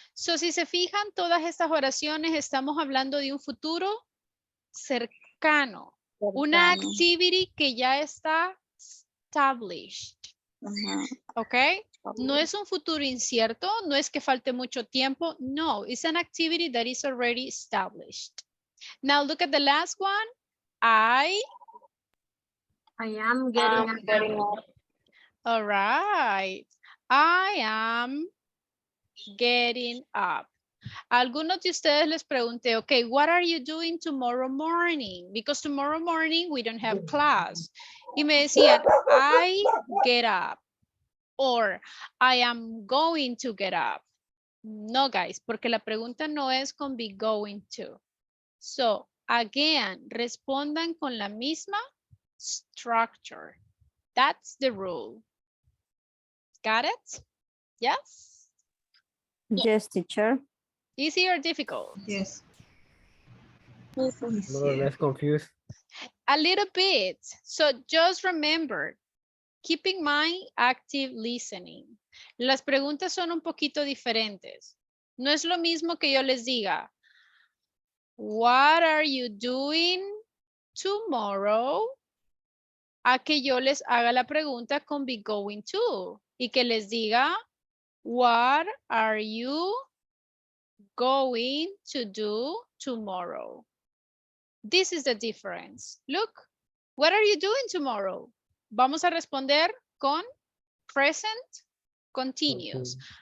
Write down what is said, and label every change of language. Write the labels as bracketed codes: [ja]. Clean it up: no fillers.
[es] So, si se fijan, todas estas oraciones estamos hablando de un futuro cercano. Una activity que ya está established. Okay? No es un futuro incierto, no es que falte mucho tiempo. [en] No, it's an activity that is already established. Now look at the last one. I am getting up. All right. I am getting up. [es] A algunos de ustedes les pregunté, [en] okay, what are you doing tomorrow morning? Because tomorrow morning we don't have class. [es] Y me decían, [en] I get up. Or I am going to get up. [es] No, guys, porque la pregunta no es con [en] be going to. So, again, [es] respondan con la misma structure. [en] That's the rule. Got it? Yes? Yes, teacher. Easy or difficult? Yes. More or less confused. A little bit. So just remember, keep in mind active listening. [es] Las preguntas son un poquito diferentes. No es lo mismo que yo les diga, [en] what are you doing tomorrow? [es] A que yo les haga la pregunta con [en] be going to. [es] Y que les diga, [en] what are you going to do tomorrow? This is the difference. Look, what are you doing tomorrow? [es] Vamos a responder con present continuous.